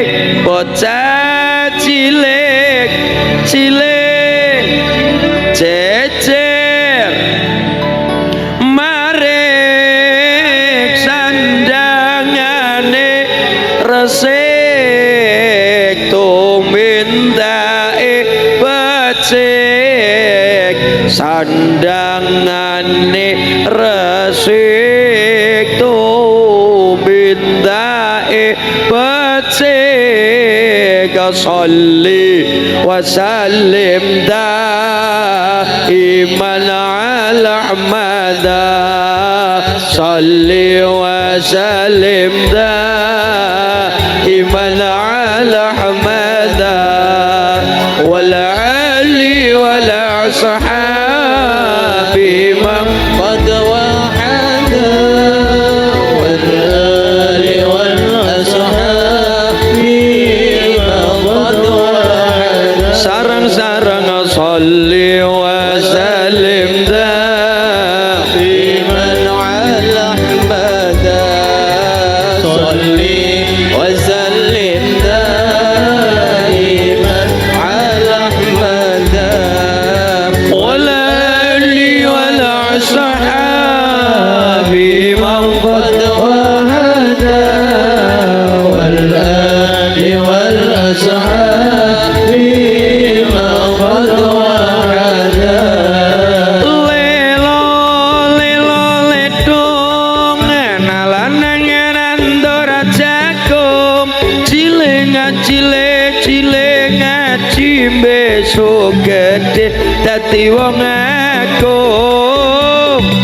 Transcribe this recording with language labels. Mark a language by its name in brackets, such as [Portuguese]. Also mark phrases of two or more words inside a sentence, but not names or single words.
[Javanese] Bocah cilik jejer marik sandangane resik tumindake becik. Sandangane resik tumindake becik. [Arabic] صل وسلم دائما على أحمد. صل وسلم دائما على أحمد والآل والأصحاب من قد وحدا والآل والأصحاب من قد وحدا. Sarang-sarang صل وسلم دائما على أحمد. صل وسلم دائما على أحمد والآل والأصحاب من قد وحدا والآل والأصحاب من قد وحدا. [Javanese] Lelo ledong nalanangan andora jagung cilik ngaji besok gede dadi wong agung.